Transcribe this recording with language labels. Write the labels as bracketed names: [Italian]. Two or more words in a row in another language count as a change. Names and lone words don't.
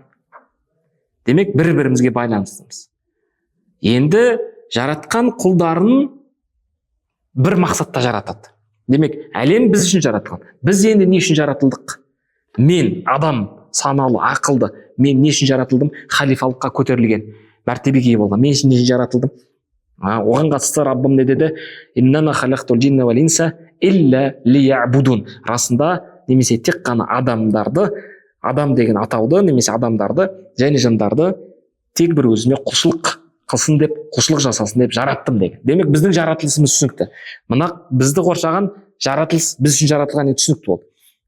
[Kazakh] Демек, бір-бірімізге байланыстымыз. Енді жаратқан құлдарын бір мақсатта жаратады. Демек, әлем біз үшін жаратылған. Біз енді не үшін жаратылдық? Мен, адам, саналы, ақылды, мен не үшін жаратылдым? Халифалыққа көтерілген, мәртебеге ие болған. Мен үшін не үшін жаратылдым? Оған қатысты Раббым не деді? [Arabic] إنما خلقت الجن والإنس إلا ليعبدون. [Kazakh] Расында, немесе тек қана адамдарды, адам деген атауды, немесе адамдарды, және жандарды тек бір өзіме құлшылық қылсын деп, құлшылық жасасын деп жараттым деген. Демек, біздің жаратылысымыз түсінікті. Мына бізді қоршаған жаратылыс біз үшін жаратылған түсінікті болды.